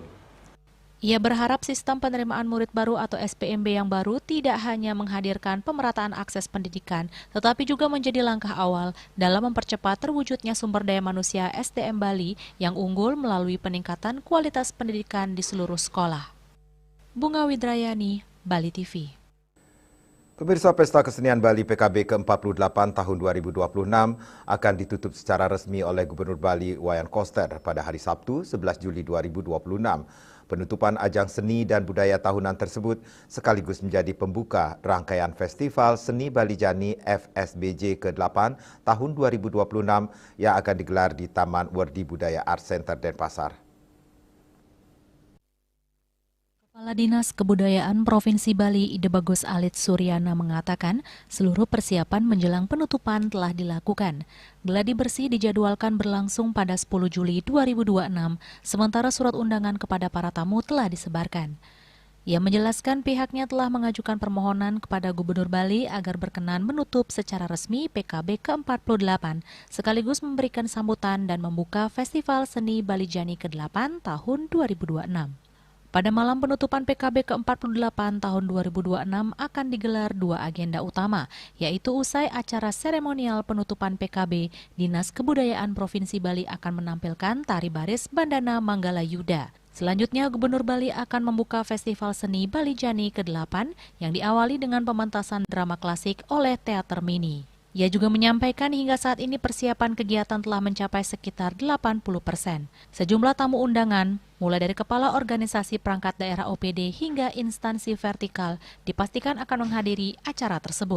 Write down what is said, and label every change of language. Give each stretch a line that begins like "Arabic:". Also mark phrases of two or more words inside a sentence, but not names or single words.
Indonesian: Ia berharap sistem penerimaan murid baru atau SPMB yang baru tidak hanya menghadirkan pemerataan akses pendidikan, tetapi juga menjadi langkah awal dalam mempercepat terwujudnya sumber daya manusia SDM Bali yang unggul melalui peningkatan kualitas pendidikan di seluruh sekolah. Bunga Widrayani, Bali TV. Pemirsa, Pesta Kesenian Bali PKB ke-48 tahun 2026 akan ditutup secara resmi oleh Gubernur Bali Wayan Koster pada hari Sabtu 11 Juli 2026. Penutupan ajang seni dan budaya tahunan tersebut sekaligus menjadi pembuka rangkaian Festival Seni Bali Jani FSBJ ke-8 tahun 2026 yang akan digelar di Taman Wardi Budaya Art Center Denpasar. Kepala Dinas Kebudayaan Provinsi Bali Ide Bagus Alit Suryana mengatakan seluruh persiapan menjelang penutupan telah dilakukan. Gladi bersih dijadwalkan berlangsung pada 10 Juli 2026, sementara surat undangan kepada para tamu telah disebarkan. Ia menjelaskan pihaknya telah mengajukan permohonan kepada Gubernur Bali agar berkenan menutup secara resmi PKB ke-48, sekaligus memberikan sambutan dan membuka Festival Seni Bali Jani ke-8 tahun 2026. Pada malam penutupan PKB ke-48 tahun 2026 akan digelar dua agenda utama, yaitu usai acara seremonial penutupan PKB, Dinas Kebudayaan Provinsi Bali akan menampilkan tari baris Bandana Manggala Yuda. Selanjutnya, Gubernur Bali akan membuka Festival Seni Bali Jani ke-8 yang diawali dengan pementasan drama klasik oleh Teater Mini. Ia juga menyampaikan hingga saat ini persiapan kegiatan telah mencapai sekitar 80%. Sejumlah tamu undangan, mulai dari kepala organisasi perangkat daerah OPD hingga instansi vertikal, dipastikan akan menghadiri acara tersebut.